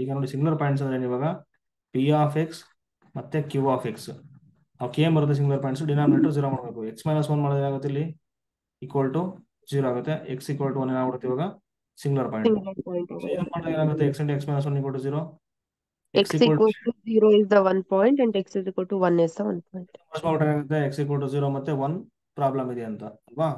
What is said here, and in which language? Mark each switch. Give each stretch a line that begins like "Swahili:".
Kannada: ಈಗ ನೋಡಿ singular points ಅಂದ್ರೆ ಇವಾಗ p(x) ಮತ್ತೆ q(x). ಅವಕ್ಕೆ ಏನ್ ಬರುತ್ತೆ ಸಿಂಗುಲರ್ ಪಾಯಿಂಟ್ಸ್, ಡಿನಾಮಿನೇಟರ್ 0 ಮಾಡಬೇಕು. x-1 ಮಾಡಿದ್ರೆ ಏನಾಗುತ್ತೆ, ಇಲ್ಲಿ = 0 ಆಗುತ್ತೆ. x = 1 ಏನಾಗುತ್ತೆ ಇವಾಗ singular point.
English: Singular point over
Kannada: ಏನ್ ಮಾಡಿದ್ರೆ ಏನಾಗುತ್ತೆ, x into x-1 = 0.
English: x equals to 0 is the 1 point and x is equal to 1 is the 1 point.
Kannada: ಏನಾಗುತ್ತೆ, x = 0 ಮತ್ತೆ 1 ಪ್ರಾಬ್ಲಮ್ ಇದೆ ಅಂತ ಅಲ್ವಾ.